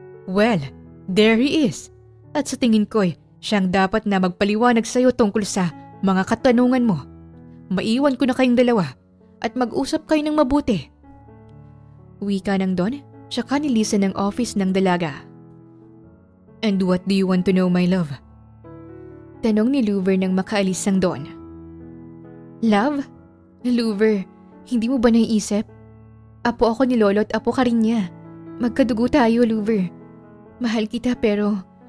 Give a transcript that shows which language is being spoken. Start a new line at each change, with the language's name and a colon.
English: Well, there he is.
Filipino: At sa tingin ko'y siyang dapat na magpaliwanag sa'yo tungkol sa mga katanungan mo. Maiwan ko na kayong dalawa at mag-usap kayo ng mabuti. Wika ng Don, tsaka nilisan ng office ng dalaga.
English: And what do you want to know, my love?
Filipino: Tanong ni Louver nang makaalis ang Don. Love? Louver, hindi mo ba naiisip? Apo ako ni Lolo at apo ka rin niya. Magkadugo tayo, Louver. Mahal kita pero...